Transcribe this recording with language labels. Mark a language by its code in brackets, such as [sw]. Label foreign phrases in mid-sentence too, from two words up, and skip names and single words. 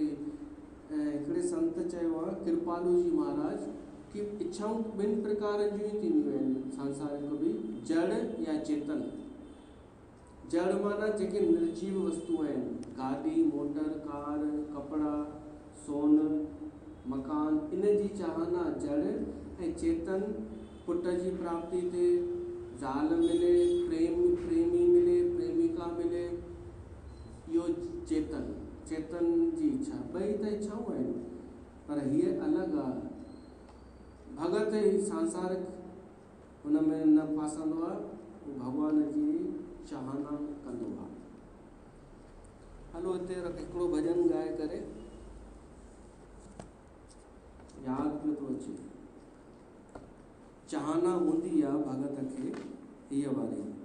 [sd] ऐं हिकिड़े संत चयो आहे, कृपालू जी महाराज, कि इच्छाऊं ॿिनि प्रकारनि जूं ई थींदियूं आहिनि सांसारिक बि, जड़ या चेतन। जड़ माना जेके निर्जीव वस्तु आहिनि, गाॾी, मोटर, कार, कपिड़ा, सोन, मकान, इन जी चाहना जड़। ऐं चेतन, पुट जी प्राप्ति थिए, ज़ाल मिले, प्रेमी मिले, प्रेमिका मिले, इहो चेतन, चेतन जी इच्छा। ॿई त इच्छाऊं आहिनि, पर हीअ अलॻि आहे। भगत ई सांसारिक हुन में न फासंदो आहे, भॻवान जी चाहना कंदो आहे। हलो हिते हिकिड़ो भॼन ॻाए करे यादि पियो थो अचे, चाहना हूंदी आहे भगत खे हीअ वारी।